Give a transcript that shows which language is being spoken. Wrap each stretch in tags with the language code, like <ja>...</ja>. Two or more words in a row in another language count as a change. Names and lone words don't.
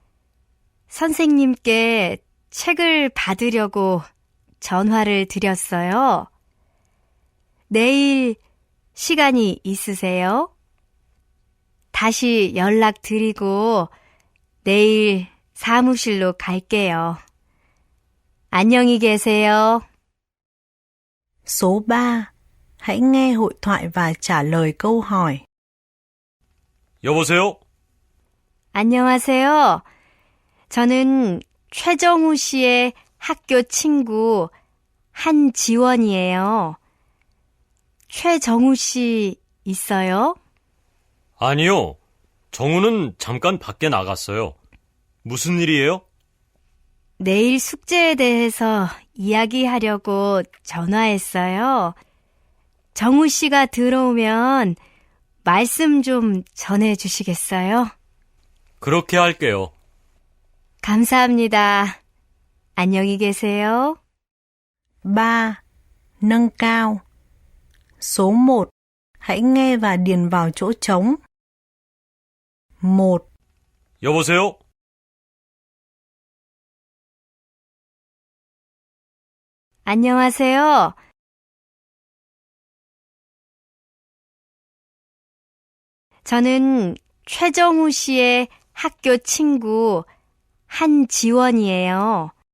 <ko>선생님께 책을 받으려고 전화를 드렸어요. 내일 시간이 있으세요? 다시 연락드리고 내일 사무실로 갈게요. 안녕히 계세요.</ko> <vi>Số 3. Hãy nghe hội thoại và trả lời câu hỏi.</vi> <ko>여보세요? 안녕하세요. 저는 최정우 씨의 학교 친구 한지원이에요. 최정우 씨 있어요? 아니요. 정우는 잠깐 밖에 나갔어요. 무슨 일이에요? 내일 숙제에 대해서 이야기하려고 전화했어요. 정우 씨가 들어오면 말씀 좀 전해주시겠어요? 그렇게 할게요. 감사합니다. 안녕히 계세요. 3.</ko> <vi>Nâng cao. Số 1. Hãy nghe và điền vào chỗ trống. 1.</vi> <ko>여보세요? 안녕하세요. 저는 최정우 씨의 학교 친구 한지원이에요.</ko>